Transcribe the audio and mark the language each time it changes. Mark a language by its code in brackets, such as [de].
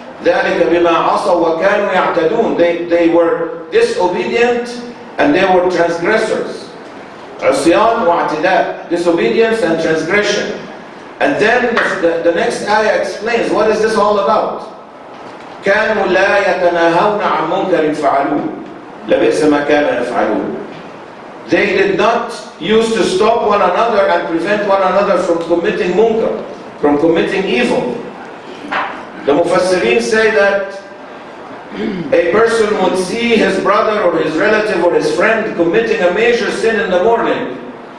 [ar] ذَلِكَ بِمَا عَصَوْا وَكَانُوا يَعْتَدُونَ. [en] They were disobedient and they were transgressors. [ar] عصيان واعتداء, [en] disobedience and transgression. And then the next ayah explains, what is this all about? [ar] كانوا لا يتناهون عن منكر فعلوه لبئس ما كانوا يفعلون. [en] They did not used to stop one another and prevent one another from committing munkar, from committing evil. The Mufassirin say that a person would see his brother or his relative or his friend committing a major sin in the morning.